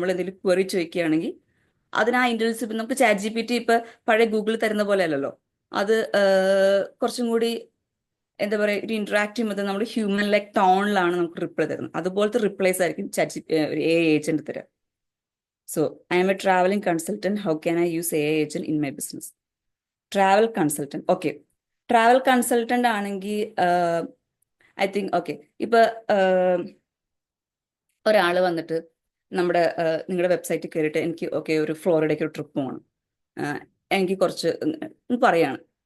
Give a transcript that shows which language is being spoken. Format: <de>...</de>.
<ml>നമ്മൾ എന്തെങ്കിലും ക്വറി ചോദിക്കുകയാണെങ്കിൽ അതിനാ ഇന്റലിജൻസ്, ഇപ്പം നമുക്ക് ChatGPT ഇപ്പൊ പഴയ ഗൂഗിൾ തരുന്ന പോലെ അല്ലല്ലോ. അത് കുറച്ചും കൂടി എന്താ പറയുക, ഒരു ഇന്ററാക്റ്റീവ് മെത്തേഡ്, നമ്മുടെ ഹ്യൂമൻ ലൈക്ക് ടോണിലാണ് നമുക്ക് റിപ്ലൈ തരുന്നത്. അതുപോലത്തെ റിപ്ലൈസ് ആയിരിക്കും ഒരു AI ഏജന്റ് തരാം.</ml> <en>So, I am a traveling consultant. How can I use AI agent in my business? Travel consultant. Okay. Travel consultant ആണെങ്കിൽ I think, okay.</en> <ml>ഇപ്പൊ ഒരാൾ വന്നിട്ട് നിങ്ങളുടെ വെബ്സൈറ്റിൽ കയറിയിട്ട് എനിക്ക് ഒരു ഫ്ലോറിഡയ്ക്ക് ഒരു ട്രിപ്പ് പോകണം, എനിക്ക് കുറച്ച് പറയാണ്.</ml>